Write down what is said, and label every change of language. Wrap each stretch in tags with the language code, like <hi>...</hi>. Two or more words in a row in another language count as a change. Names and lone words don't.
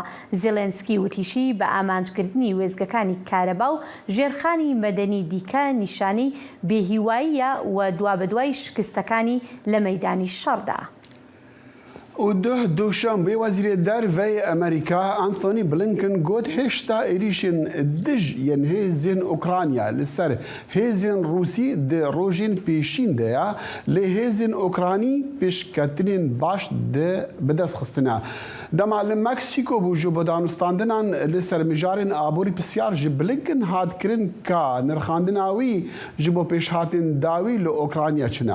<ckb>زێلەنسکی وتیشی بە ئامانجکردنی وێزگەکانی کارەبا و ژێرخانی مەدەنی دیکە نیشانی بێهیواییە و دوابەدوای شکستەکانی لە مەیدانی شەڕدا.</ckb> <ku>و دووشەمبێ وەزیرە دەرڤەی ئەمریکا ئانتۆنی بلینکن گوت هێشتا عێریشên دژ yên hêzên Ukrayna li ser hêzên Rûsî di rojên pêşîn de ya lê hêzên Ukranî pêşketinên baş bi dest xistina. Dema li Meksîko bû ji bo danûstandinan li ser mijarên aborî pisyar ji Blinken hat kirin ka nirxandina wî ji bo pêşhatên dawî li Ukrayna çina.</ku>